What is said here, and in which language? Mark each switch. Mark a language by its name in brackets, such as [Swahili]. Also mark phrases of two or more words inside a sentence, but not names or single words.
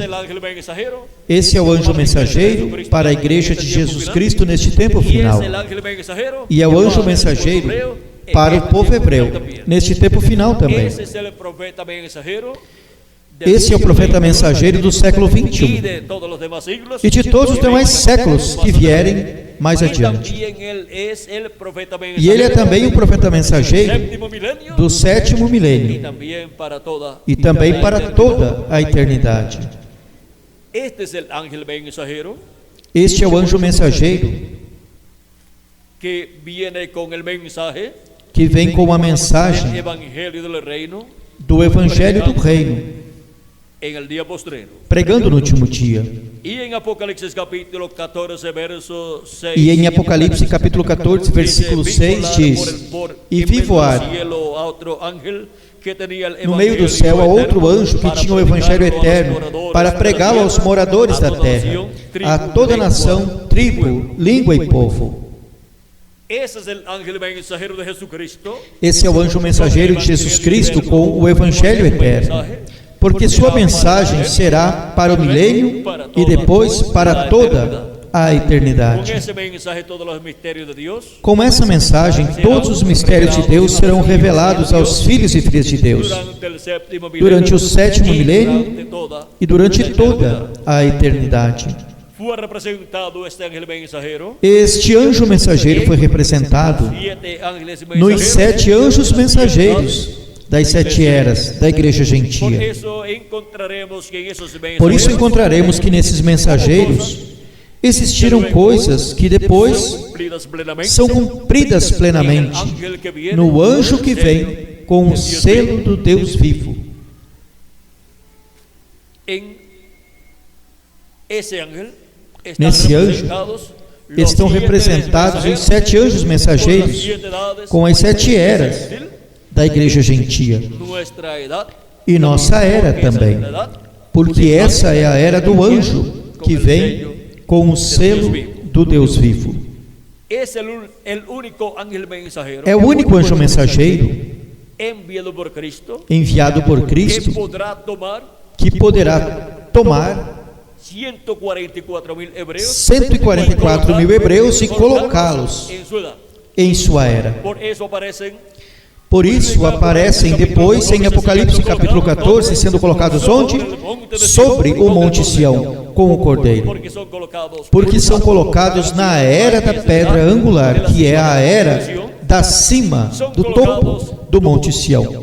[Portuguese] Esse é o anjo mensageiro para a igreja de Jesus Cristo neste tempo final. E é o anjo mensageiro para o povo hebreu neste tempo final também. Esse é o profeta mensageiro do século [Spanish] y 21 de todos los demás siglos. [Portuguese] e de todos os demais séculos que vierem mais [Spanish] Y [Portuguese] adiante. [Spanish] también él es el profeta [Portuguese] E ele é também o profeta mensageiro [Spanish] séptimo milenio [Portuguese] do sétimo [Spanish] y [Portuguese] milênio [Spanish] también para toda [Portuguese] e também [Spanish] la [Portuguese] para [Spanish] eternidad. [Portuguese] toda a eternidade. [Spanish] Este es el ángel mensajero [Portuguese] Este é o anjo mensageiro [Spanish] que viene con el mensaje [Portuguese] que vem com a [Spanish] del [Portuguese] mensagem [Spanish] evangelio del reino [Portuguese] do Evangelho do Reino, [Spanish] en el día postrero. [Portuguese] pregando no último dia. [Spanish] Y en Apocalipsis capítulo 14 verso 6. [Portuguese] E em Apocalipse capítulo 14, versículo 6 diz: E vi voar no meio do céu a outro anjo que tinha o Evangelho eterno para pregá-lo aos moradores da terra, a toda nação, tribo, língua e povo. [Spanish] Ese es el ángel mensajero de Jesucristo. [Portuguese] Esse é o anjo mensageiro de Jesus Cristo com o Evangelho eterno, porque sua mensagem será para o milênio e depois para toda a [Spanish] Con [Portuguese] eternidade. [Spanish] ese mensaje todos los misterios de Dios [Portuguese] Com essa mensagem, todos os mistérios de Deus serão revelados aos filhos e filhas de Deus durante o sétimo milênio e durante toda a eternidade. [Spanish] Fue representado este ángel mensajero [Portuguese] Este anjo mensageiro foi representado [Spanish] 7 ángeles [Portuguese] nos [Spanish] mensajeros [Portuguese] 7 anjos mensageiros das 7 eras da igreja [Spanish] Por [Portuguese] gentia. [Spanish] eso encontraremos que en esos [Portuguese] Por isso [Spanish] mensajeros [Portuguese] encontraremos que nesses mensageiros existiram coisas que depois [Spanish] cumplidas plenamente [Portuguese] são cumpridas plenamente no anjo que vem com o selo do Deus vivo. [Spanish] en ese ángel están [Portuguese] Nesse anjo [Spanish] representados los [Portuguese] estão 7 representados os [Spanish] mensajeros [Portuguese] 7 anjos mensageiros [Spanish] con las 7 edades [Portuguese] com as 7 eras da igreja gentia [Spanish] nuestra edad [Portuguese] e nossa era também, porque essa é a era do anjo que vem com o selo do Deus vivo. [Spanish] es el único ángel mensajero [Portuguese] É o único anjo mensageiro [Spanish] enviado por Cristo [Portuguese] enviado por que Cristo poderá tomar que poderá tomar 144.000 hebreus 144.000 hebreus e colocá-los [Spanish] en su edad. [Portuguese] em sua era. Por isso aparecem depois em Apocalipse capítulo 14, sendo colocados onde? Sobre o Monte Sião, com o Cordeiro. Porque são colocados na era da pedra angular, que é a era da cima, do topo do Monte Sião.